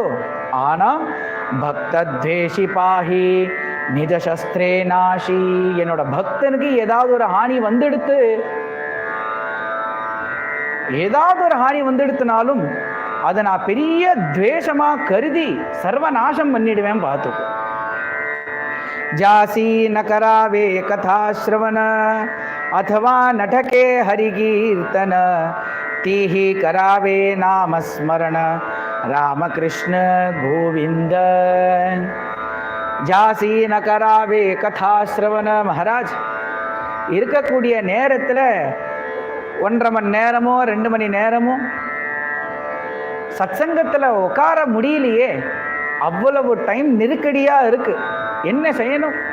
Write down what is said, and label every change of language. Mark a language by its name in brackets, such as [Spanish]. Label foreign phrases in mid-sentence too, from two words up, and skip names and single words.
[Tamil] ஆனா [Marathi] भक्तद्वेषी पाही निज शस्त्रे नाशी, [Tamil] என்னோட பக்தனுக்கு ஏதாவது ஒரு ஹானி வந்துடுத்து, ஏதாவது ஒரு ஹானி வந்துடுத்துனாலும் அதை நான் பெரிய துவேஷமா கருதி சர்வநாசம் பண்ணிடுவேன், பார்த்துக்கோ. [Marathi] जासी न करावे कथा श्रवण अथवा नटके हरिकीर्तन तीहि करावे नाम स्मरण रामकृष्ण गोविंद. जासी न करावे कथा श्रवण. [Tamil] மகாராஜ் இருக்கக்கூடிய நேரத்தில் 1.5 மணி நேரமோ 2 மணி நேரமோ சத்சங்கத்தில் உட்கார முடியலையே, அவ்வளவு டைம் நெருக்கடியாக இருக்கு, என்ன செய்யணும்?